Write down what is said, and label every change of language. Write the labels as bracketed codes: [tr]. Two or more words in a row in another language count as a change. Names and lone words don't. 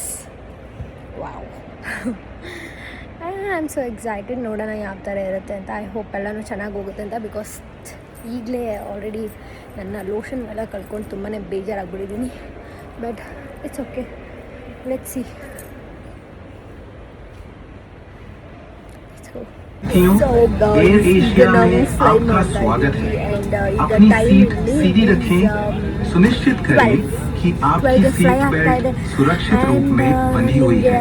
[en] Wow. I am so excited. [kn] ನೋಡೋಣ ಯಾವ ಥರ ಇರುತ್ತೆ ಅಂತ. [en] I hope [kn] ಎಲ್ಲನೂ ಚೆನ್ನಾಗಿ ಹೋಗುತ್ತೆ ಅಂತ. ಬಿಕಾಸ್ ಈಗಲೇ ಆಲ್ರೆಡಿ ನನ್ನ ಲೋಷನ್ ಎಲ್ಲ ಕಳ್ಕೊಂಡು ತುಂಬಾ ಬೇಜಾರಾಗ್ಬಿಟ್ಟಿದ್ದೀನಿ. [en] But it's okay, let's see. [hi] एयर एशिया में आपका स्वागत है. अपनी सीट सीधी रखें. सुनिश्चित करें कि आपकी सीट बेल्ट सुरक्षित रूप में बंधी हुई है.